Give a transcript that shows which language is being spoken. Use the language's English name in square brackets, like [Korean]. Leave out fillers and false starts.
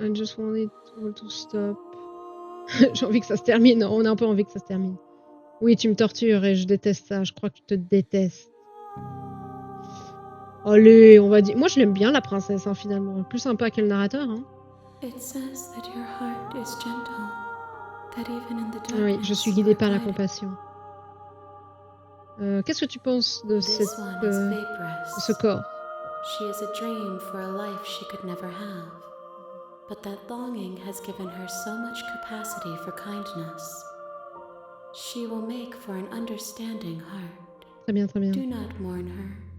[English] I just want it all to stop. [French] J'ai envie que ça se termine. On a un peu envie que ça se termine. Oui, tu me tortures et je déteste ça. Je crois que je te déteste. Allez, on va dire. Moi, je l'aime bien, la princesse, hein, finalement. Plus sympa que le narrateur. Hein. [English] It says that your heart is gentle, that even in the darkness. [French] Oui, je suis guidée par la compassion. Qu'est-ce que tu penses de [English] This one is vaporous. [French] ce corps? [English] She is a dream for a life she could never have. But that longing has given her so much capacity for kindness. She will make for an understanding heart. [French] Très bien, très bien. [English] Do not mourn her.